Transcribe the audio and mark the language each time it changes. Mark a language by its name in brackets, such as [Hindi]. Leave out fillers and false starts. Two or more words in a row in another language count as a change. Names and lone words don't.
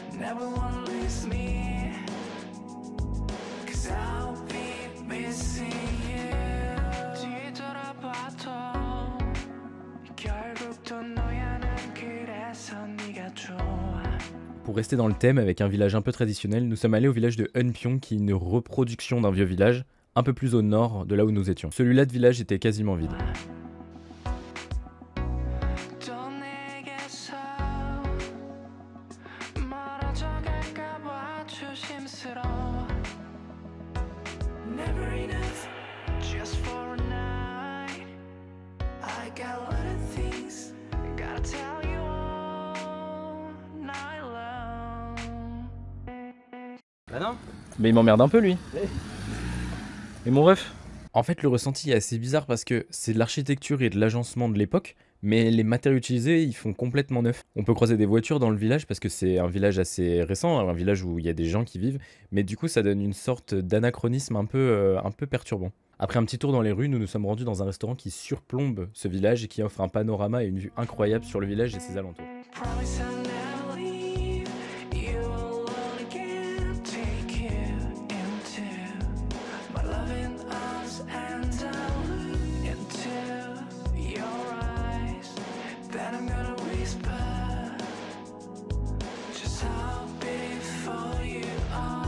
[English] never wanna lose me, 'cause I'll be missing you. [Korean] 뒤돌아봐도 결국 또 너야 난 그래서 네가 좋아. [French] Pour rester dans le thème avec un village un peu traditionnel, nous sommes allés au village de Eunpyeong qui est une reproduction d'un vieux village, un peu plus au nord de là où nous étions. Celui-là de village était quasiment vide. [Korean] 또 내게서 멀어져 갈까봐 조심스러워. [English] Never enough, just for a night. I got a lot of things, gotta tell you all night long. [French] Bah non. Mais il m'emmerde un peu lui. Et mon ref. En fait, le ressenti est assez bizarre parce que c'est de l'architecture et de l'agencement de l'époque, mais les matériaux utilisés, ils font complètement neuf. On peut croiser des voitures dans le village parce que c'est un village assez récent, un village où il y a des gens qui vivent, mais du coup, ça donne une sorte d'anachronisme un peu perturbant. Après un petit tour dans les rues, nous nous sommes rendus dans un restaurant qui surplombe ce village et qui offre un panorama et une vue incroyable sur le village et ses alentours. [English] Promise I'll never leave you alone again. Take you into my loving arms and I'll look into your eyes. Then I'm gonna whisper just how beautiful you are.